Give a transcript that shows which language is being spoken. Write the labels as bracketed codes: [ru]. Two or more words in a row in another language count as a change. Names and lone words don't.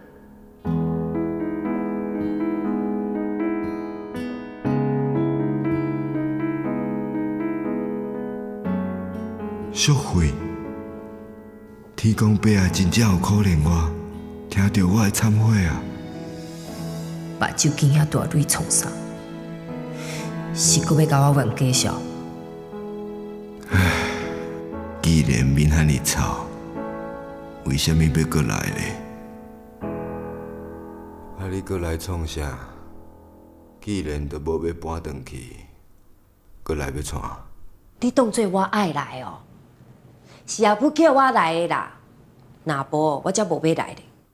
[nan] 淑慧，天公伯啊，真正有可怜我，听到我的忏悔啊！目睭见遐大蕊创啥？是搁要甲我冤家小？既然面遐尼臭，为什么要搁来咧？啊，你搁来创啥？既然都无要搬转去，搁来要创？你当作我爱来哦？是阿母叫我来的啦，若无我才无要来咧。